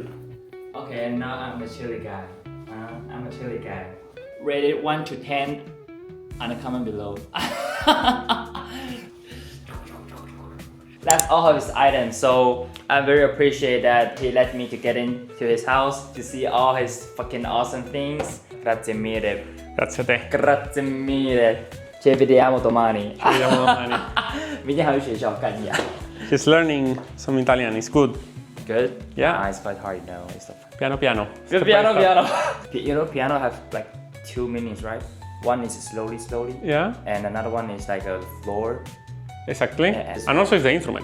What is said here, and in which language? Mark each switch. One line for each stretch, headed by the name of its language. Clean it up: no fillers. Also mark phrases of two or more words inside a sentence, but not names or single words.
English: Okay, now I'm a chilly guy. I'm a chilly guy. Rated 1 to 10 on the comment below. That's all of his items, so I very appreciate that he let me to get into his house to see all his fucking awesome things.
Italian: Grazie mille. Grazie a te. Grazie mille. Ci vediamo domani. Ci vediamo domani.
Chinese: 明天还有学校干呀。
English: He's learning some Italian. It's good. Good? Yeah. It's quite hard, you know. It's the
Italian: Piano piano.
English: Good piano. You know, piano have like 2 meanings, right? One is slowly, Yeah. and another one is like a floor. Exactly. Yes. And also it's the instrument.